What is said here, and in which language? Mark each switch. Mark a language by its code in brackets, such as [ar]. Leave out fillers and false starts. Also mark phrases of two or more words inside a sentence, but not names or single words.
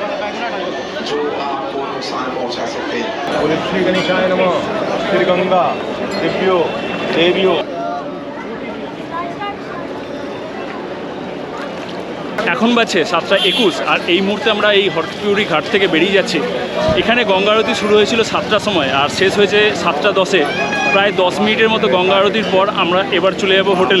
[sa] बोले श्री गणेशाय नमः श्री गंगा देव्यो देवियो। [bn] এখন বাজছে 7:21 আর এই মুহূর্তে আমরা এই হরকিপুরি ঘাট থেকে বেরিয়ে যাচ্ছি। এখানে গঙ্গা আরতি শুরু হয়েছিল 7টার সময় আর শেষ হয়েছে 7:10-এ। প্রায় 10 মিনিটের মতো গঙ্গা আরতির পর আমরা এবার চলে যাব হোটেলে।